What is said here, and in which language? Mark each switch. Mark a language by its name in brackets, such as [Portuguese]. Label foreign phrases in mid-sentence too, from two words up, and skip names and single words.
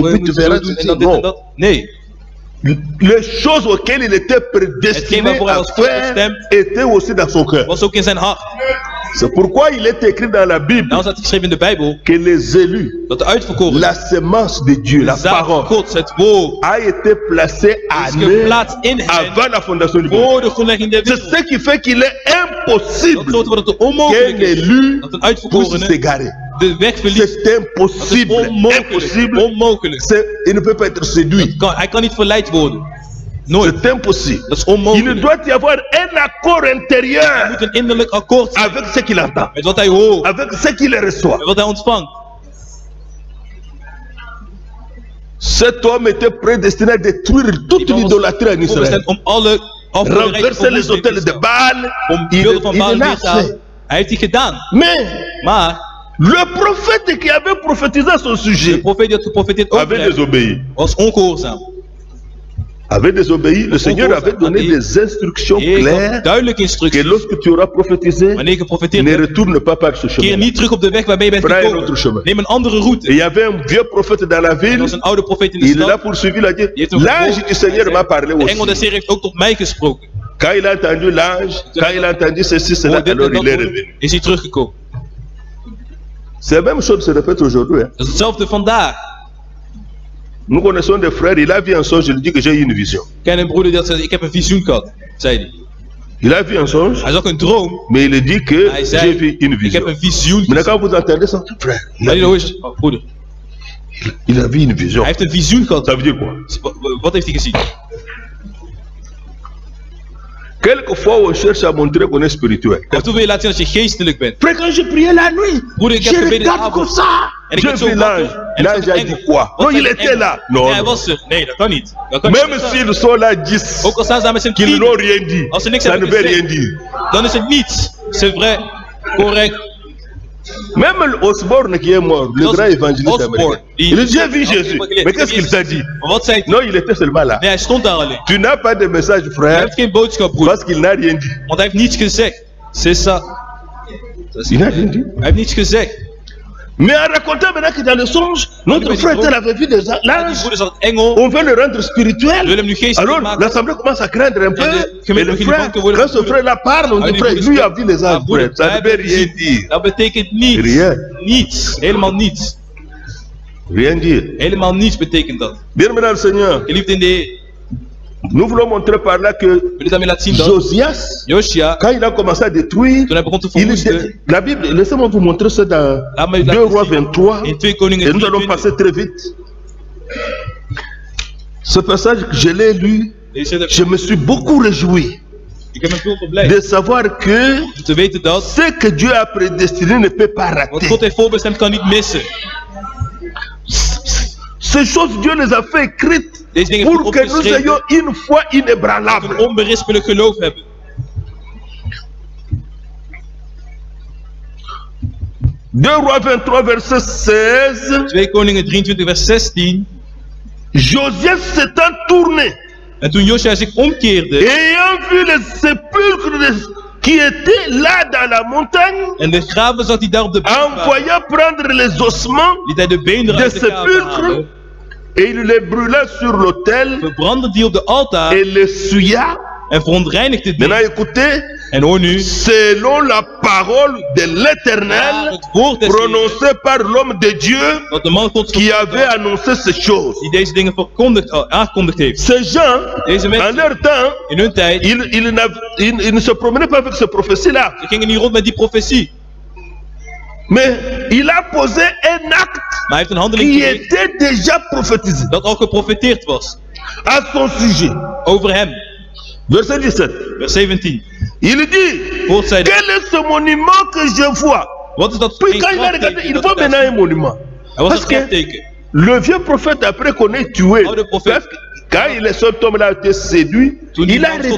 [Dutch] we [French] puis tu [Dutch] moeten [French] verras. [Dutch] zo doen en [French] ceci. [Dutch] dan dit en [French] Non. [Dutch] dat. Nee, [French] Les choses auxquelles il était prédestiné [Dutch] waarvoor hij [French] à [Dutch] was [French] faire [Dutch] voorbestemd, [French] étaient aussi dans son cœur. [Dutch] was ook in zijn hart. [French] C'est pourquoi il est écrit dans la Bible [Dutch] Daarom staat geschreven in de Bijbel [French] que les élus, [Dutch] dat de uitverkoren, [French] la semence de Dieu, la [Dutch] de zaad van [French] parole, [Dutch] God, het woord, [French] a été placée à [Dutch] is [French] nous [Dutch] geplaatst in hen [French] avant la fondation du monde. [Dutch] voor de grondlegging der [French] C'est [Dutch] wereld. [French] ce qui fait qu'il est [Dutch] Dat [French] impossible [Dutch] zorgt ervoor dat het [French] qu'un [Dutch] onmogelijk is [French] élu [Dutch] dat een [French] puisse [Dutch] uitverkorene [French] s'égarer. [Dutch] de weg verliest. [French] C'est [Dutch] Dat is [French] impossible. [Dutch] onmogelijk. [French] Impossible. [Dutch] Onmogelijk. [French] Il ne peut pas être séduit. [Dutch] Hij kan niet verleid worden. Nooit. [French] C'est impossible. [Dutch] Dat is [French] Il [Dutch] onmogelijk. [French] doit y avoir un accord [Dutch] Er [French] intérieur [Dutch] moet een innerlijk akkoord zijn [French] avec ce qu'il entend, [Dutch] met wat hij hoort, [French] avec ce qu'il reçoit. [Dutch] met wat hij ontvangt. [French] Cet homme était prédestiné à détruire toute [Dutch] Die man was [French] l'idolâtrie en Israël. [Dutch] voorbestemd om alle afgoderij te [French] Renverser les [Dutch] verwoesten in [French] hôtels de [Dutch] Israël. [French] Baal. [Dutch] Om [French] Il [Dutch] beelden van Baal [French] l'a [Dutch] neer te halen. [French] fait. [Dutch] Hij heeft die gedaan. [French] Mais [Dutch] Maar [French] le prophète qui avait prophétisé à son [Dutch] de [French] sujet [Dutch] profeet die had geprofeteerd over [French] avait [Dutch] hem [French] désobéi. [Dutch] was ongehoorzaam. [French] Avait désobéi. Le Seigneur avait donné des instructions [Dutch] Heer had [French] claires [Dutch] duidelijke [French] que [Dutch] instructies. [French] lorsque tu auras prophétisé, [Dutch] Wanneer je geprofeteerd [French] ne [Dutch] hebt, [French] retourne pas par ce [Dutch] keer [French] chemin. [Dutch] niet terug op de weg waarmee je bent [French] Prends un [Dutch] gekomen. [French] autre chemin. [Dutch] Neem een andere [French] Et [Dutch] route. [French] il y avait un vieux prophète dans la [Dutch] Er [French] ville. [Dutch] was een oude profeet in de [French] Il l'a [Dutch] stad. [French] poursuivi, il a dit, [Dutch] Die heeft hem [French] l'ange [Dutch] gevolgd. [French] du Seigneur [Dutch] Hij [French] m'a [Dutch] zei, [French] parlé [Dutch] de engel [French] aussi. [Dutch] des Heeren heeft ook tot mij gesproken. [French] Quand il a entendu l'ange, quand il a entendu ceci, cela, [Dutch] Hoor dit [French] alors [Dutch] en dat [French] il est [Dutch] hoorde, [French] revenu. [Dutch] is hij teruggekomen. [French] C'est la même chose qui se répète aujourd'hui. Hein. [Dutch] Dat is hetzelfde vandaag. [French] Nous connaissons des frères, il a vu un songe, il dit que j'ai eu une vision. [Dutch] Ik ken een broeder die had gezegd, ik heb een visioen gehad, zei hij. [French] Il a vu un songe, [Dutch] Hij zag een droom. [French] mais il dit que [Dutch] Hij [French] j'ai [Dutch] zei, [French] vu une [Dutch] ik [French] vision. [Dutch] heb een visioen [French] Maintenant, [Dutch] gezien. [French] quand vous entendez ça, frère, [Dutch] Maar die hoor je, oh, broeder, [French] il a vu une vision. [Dutch] hij heeft een visioen gehad. [French] Ça veut dire quoi? [Dutch] Wat heeft hij gezien? [French] Quelquefois, on cherche à montrer qu'on est spirituel. [Dutch] Af en toe wil je laten zien dat je geestelijk bent. [French] Frère, quand je priais la nuit, [Dutch] Broeder, ik [French] je [Dutch] heb gebeden de [French] regarde comme [Dutch] avond. [French] ça. [Dutch] En ik [French] J'ai [Dutch] werd zo [French] vu l'ange. [Dutch] wakker. En [French] L'ange [Dutch] er [French] a [Dutch] stond [French] dit [Dutch] een [French] quoi? [Dutch] engel. [French] Non, [Dutch] Wat [French] il [Dutch] zei de [French] était [Dutch] engel? [French] là. Non, [Dutch] Nee, hij [French] non. [Dutch] was er. Nee, dat kan niet. Dat kan [French] Même [Dutch] niet. [French] s'ils sont là 10, [Dutch] Ook al staan ze daar met z'n [French] qu'ils [Dutch] 10, [French] n'ont rien dit, [Dutch] als ze niks [French] ça ne [Dutch] hebben [French] veut rien [Dutch] gezegd, [French] dire. [Dutch] dan is het niets. [French] C'est vrai, correct. Même Osborne qui est mort, le [Dutch] Os- [French] grand évangéliste [Dutch] Osborne, [French] américain, [Dutch] die- [French] il a déjà vu [Dutch] die- [French] Jésus. [Dutch] die- [French] Mais qu'est-ce qu'il t'a dit? [Dutch] Maar wat zei hij? [French] Non, il était seulement là. [Dutch] Nee, hij stond daar alleen. [French] Tu n'as pas de message, [Dutch] Hij [French] frère, [Dutch] heeft geen boodschap, broeder. [French] parce qu'il n'a rien dit. [Dutch] Want hij heeft niets gezegd. [French] C'est ça. Il n'a rien dit. [Dutch] Hij heeft niets gezegd. [French] Mais en racontant maintenant que dans le songe, notre mais frère dis-moi. tel avait vu des [Dutch] Die [French] l'ange, [Dutch] broeder zat engel. [French] on veut le rendre [Dutch] We [French] spirituel. [Dutch] willen hem nu geestelijk [French] Alors [Dutch] maken. [French] l'assemblée commence à craindre un peu. [Dutch] de [French] Et [Dutch] gemeente [French] le [Dutch] begint [French] frère, [Dutch] bang te worden [French] quand ce [Dutch] voor [French] frère là parle, on [Dutch] Ah, [French] dit [Dutch] die [French] frère, [Dutch] broeder [French] lui a [Dutch] spreekt. [French] vu les [Dutch] Ah, [French] anges, [Dutch] broeder, [French] frère. Ça [Dutch] wij [French] ne veut [Dutch] hebben [French] rien [Dutch] gezien. [French] dire. [Dutch] Dat betekent niets. [French] Rien. [Dutch] Niets. Helemaal niets. [French] Rien dire. [Dutch] Helemaal niets betekent dat. [French] Bien-aimé dans le Seigneur, [Dutch] Geliefd in de Heer. [French] nous voulons montrer par là que [Dutch] We willen daarmee laten zien dat [French] Josias, [Dutch] Josia, [French] quand il a commencé à détruire, [Dutch] toen hij begon te [French] il [Dutch] verwoesten, [French] était, la Bible, laissez-moi vous montrer ça dans [Dutch] laat me 2 laten [French] Rois [Dutch] zien. 23, In 2 Koningen [French] et nous allons 23. passer très vite. Ce passage que je l'ai lu, [Dutch] Deze heb je [French] me suis beaucoup réjoui [Dutch] ik heb me veel verblijd. [French] de savoir que [Dutch] Om te weten dat [French] ce que Dieu a prédestiné ne peut pas [Dutch] wat [French] rater. [Dutch] God heeft voorbestemd kan niet missen. [French] Ces choses, Dieu les a fait écrites [Dutch] Deze dingen heeft [French] pour [Dutch] God [French] que nous [Dutch] opgeschreven. [French] ayons une foi [Dutch] Een [French] inébranlable. [Dutch] onberispelijk geloof hebben. [French] Deux Rois 23, verset 16. [Dutch] 2 Koningen 23 vers 16. [French] Josias s'étant tourné, [Dutch] En toen Josia zich omkeerde [French] ayant vu les sépulcres qui étaient là dans la montagne, [Dutch] en de graven zag hij daar op de berg waren, [French] envoya prendre les ossements [Dutch] liet hij de beenderen [French] des [Dutch] uit de graven [French] sépulcres [Dutch] halen, [French] et il les brûla sur l'autel [Dutch] verbrandde die op de altaar [French] et les souilla. [Dutch] en verontreinigde die. [French] Maintenant écoutez, [Dutch] En hoor nu, [French] selon la parole de [Dutch] naar [French] l'Éternel [Dutch] het woord des Heeren, [French] prononcée par l'homme de Dieu [Dutch] dat de man Gods [French] qui avait annoncé ces choses. [Dutch] die deze dingen aangekondigd heeft. [French] Ces gens, [Dutch] Deze [French] en [Dutch] mensen, [French] leur temps, [Dutch] in hun tijd, [French] ils ne se promenaient pas avec ces prophéties-là. [Dutch] ze gingen niet rond met die profetie. [French] Mais il a posé un acte [Dutch] Maar hij heeft een handeling [French] qui [Dutch] verricht [French] était déjà prophétisé [Dutch] dat al geprofeteerd was [French] à son sujet. [Dutch] over hem. [French] Verset 17. [Dutch] Vers 17. [French] Il dit, [Dutch] Paul zei dit, [French] quel est ce monument que je vois? [Dutch] wat is dat voor [French] Puis [Dutch] een [French] quand il a regardé, [Dutch] grafteken [French] il [Dutch] dat [French] voit [Dutch] hij daar [French] maintenant un [Dutch] ziet? [French] monument. [Dutch] Er was [French] Parce [Dutch] een [French] que [Dutch] grafteken. [French] le vieux prophète, après qu'on ait tué, [Dutch] Oude profeet. [French] parce que quand cet homme-là a été séduit, [Dutch] Toen die [French] il a [Dutch] man tot